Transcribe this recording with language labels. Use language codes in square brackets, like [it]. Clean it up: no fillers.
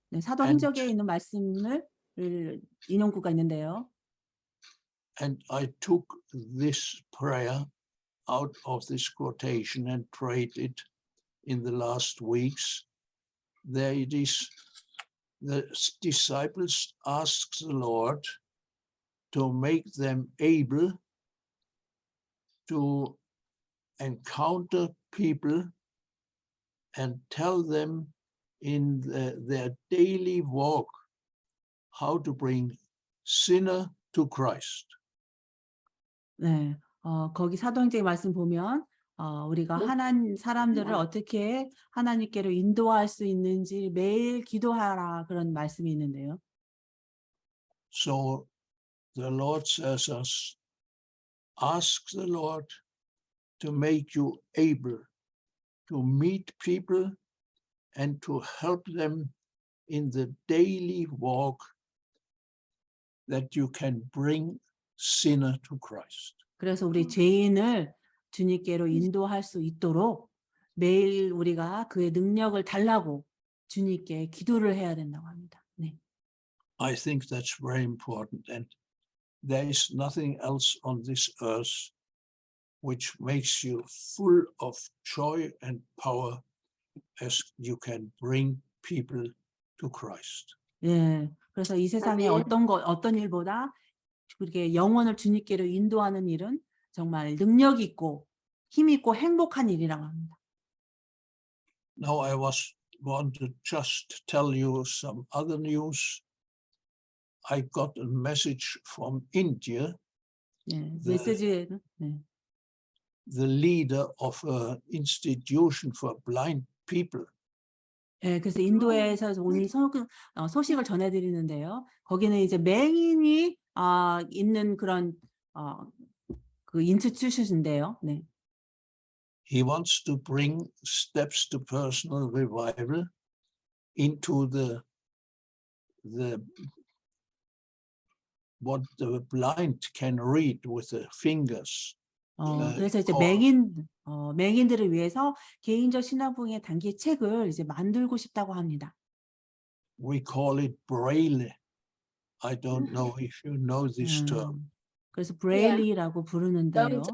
[ko] 네, 사도행적에 있는 말씀을 인용구가 있는데요. [en] And I took this prayer out of this quotation and prayed it in the last weeks. There it is. The disciples asked the Lord to make them able to encounter people and tell them in their daily walk how to bring sinner to Christ. [ko] 네, 거기 사도행전의 말씀 보면 우리가 사람들을 어떻게 하나님께로 인도할 수 있는지 매일 기도하라 그런 말씀이 있는데요. [en] So the Lord says us, ask the Lord to make you able to meet people and to help them in the daily walk that you can bring sinner to Christ. [ko] 그래서 우리 죄인을 주님께로 인도할 수 있도록 매일 우리가 그의 능력을 달라고 주님께 기도를 해야 된다고 합니다. 네. [en] I think that's very important, and there is nothing else on this earth which makes you full of joy and power as you can bring people to Christ. [ko] 예. 그래서 이 세상에 아멘. 어떤 일보다 그렇게 영혼을 주님께로 인도하는 일은 정말 능력 있고 힘 있고 행복한 일이라고 합니다. [en] Now I want to just tell you some other news. I got a message from India. [ko] 예. 메시지는 네. [en] The leader of an institution for blind people. [ko] 예, 그래서 인도에서 오늘 소식을 전해드리는데요. 거기는 이제 맹인이 있는 그런 그 인스티튜션인데요. 네. [en] He wants to bring steps to personal revival into the what the blind can read with the fingers. [ko] 그래서 이제 [en] called- [ko] 맹인들을 위해서 개인적 신앙부흥의 단기 책을 이제 만들고 싶다고 합니다. [en] We call it Braille. I don't know if you know this term. [ko] 그래서 브레일리라고 부르는데요.